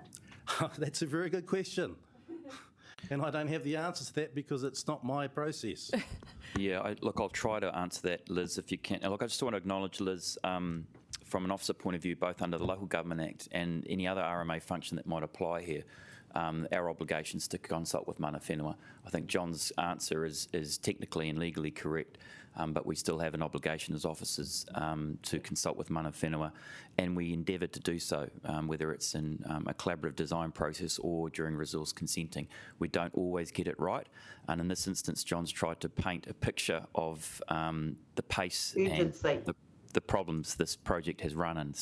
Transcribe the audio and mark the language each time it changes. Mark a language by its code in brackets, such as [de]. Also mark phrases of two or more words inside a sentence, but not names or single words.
[en] That's a very good question. And I don't have the answer to that because it's not my process. Yeah, I'll try to answer that, Liz, if you can. Look, I just want to acknowledge, Liz, from an officer point of view, both under the Local Government Act and any other RMA function that might apply here, our obligations to consult with [mi] mana whenua. [en] I think John's answer is technically and legally correct, but we still have an obligation as officers to consult with [mi] mana whenua, [en] and we endeavour to do so, whether it's in a collaborative design process or during resource consenting. We don't always get it right, and in this instance, John's tried to paint a picture of the pace and the problems this project has run in.